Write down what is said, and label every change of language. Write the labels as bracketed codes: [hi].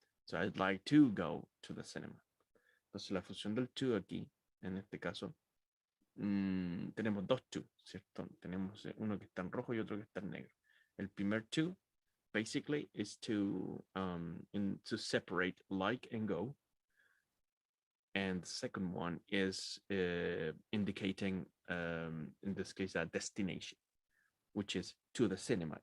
[en] So I'd like to go to the cinema. [es] Entonces la función del to aquí, en este caso, tenemos dos to, ¿cierto? Tenemos uno que está en rojo y otro que está en negro. El primer [en] to, basically, is to separate like and go. And the second one is indicating, in this case, a destination, which is to the cinema.